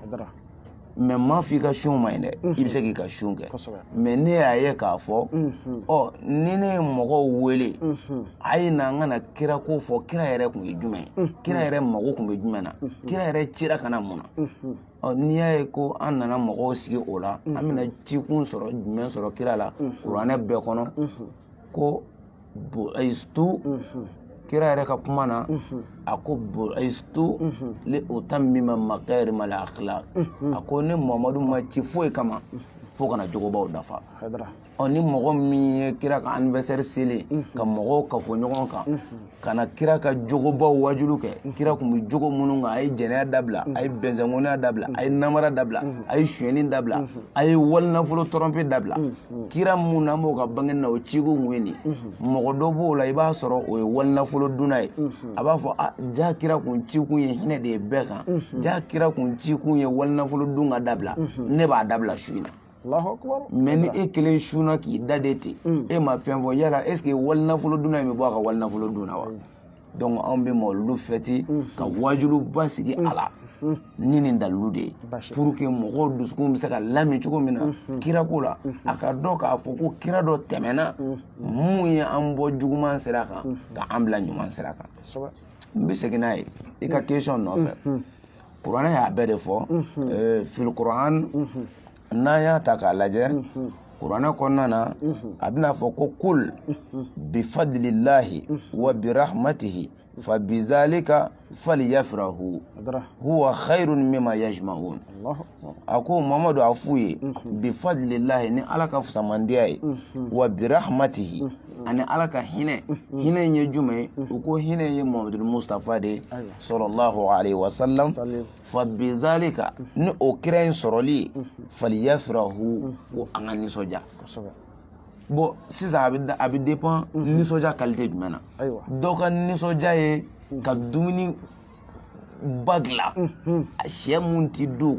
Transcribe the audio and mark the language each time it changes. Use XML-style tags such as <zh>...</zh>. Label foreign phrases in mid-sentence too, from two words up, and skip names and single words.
<bm>mais ma f'i ka sun ma ɲi dɛ i bɛ se k'i ka sun kɛ mais ne y'a ye k'a fɔ ni ne ye mɔgɔw wele a ye na an ka na kira ko fɔ kira yɛrɛ tun ye jumɛn ye kira yɛrɛ mago tun bɛ jumɛn na kira yɛrɛ cira ka na mun na n'i y'a ye ko an nana mɔgɔw sigi o la an bɛna cikun sɔrɔ jumɛn sɔrɔ kira la kuranɛ bɛɛ kɔnɔ ko bu'istu kira yɛrɛ ka kuma na a ko</bm> <ar>بعثت لأتمم مكارم الأخلاق</ar> <bm>a ko ne Muhamadu ma ci foyi kama fo kana jogobaw dafa ni mɔgɔ min ye kira ka anniversaire selen ka mɔgɔw kafo ɲɔgɔn kan kana kira ka jogobaw wajulu kɛ kira kun bɛ jogo minnu kan a ye jɛnɛya dabila a ye bɛnsɛnkɔniya dabila a ye namara dabila a ye suyɛni dabila a ye walinafolo tɔrɔnpe dabila kira mun na an b'o ka bangeni na o ciko mun ye nin mɔgɔ dɔ b'o la i b'a sɔrɔ o ye walinafolo dunna ye a b'a fɔ ja kira kun cikun ye hinɛ de ye bɛɛ kan ja kira kun cikun ye walinafolo dun ka dabila ne b'a dabila su in na mais ni e kelen sunna k'i da de ten e ma fɛn fɔ yala</bm> <fr>est ce que</fr> <bm>walinafolo dunna in bɛ bɔ a ka walinafolo dunna wa donc anw bɛ mawuludu fɛti ka wajuluba sigi a la ni nin dalilu de ye</bm> <fr>pour que</fr> <bm>mɔgɔw dusukun bɛ se ka lami cogo min na kira ko la a ka dɔn k'a fɔ ko kira dɔ tɛmɛna mun ye an bɔ juguman sira kan ka an bila ɲuman sira kan n bɛ segin n'a ye i ka question nɔfɛ kuranɛ y'a bɛɛ de fɔ fil kuran n'an y'a ta k'a lajɛ kuranɛ kɔnɔna na a bɛna fɔ ko</bm> <ar>قل بفضل الله وبرحمته فبذلك فليفرحوا هو خير مما يجمعون</ar> <bm>a ko Mamadu a f'u ye bifadlillahi ni ala ka fusamandiya ye</bm> <ar>وبرحمته</ar> <bm>ani ala ka hinɛ hinɛ in ye jumɛn ye u ko hinɛ ye Muhamadu Mustafa de</bm> <ar>صلى الله عليه وسلم فبذلك</ar> <bm>ni o kira in sɔrɔli falyafrahu ko an ka nisɔndiya bon sisan a bɛ dépend nisɔndiya qualité jumɛn na dɔ ka nisɔndiya ye ka dumuni ba dilan sɛ mun ti du</bm>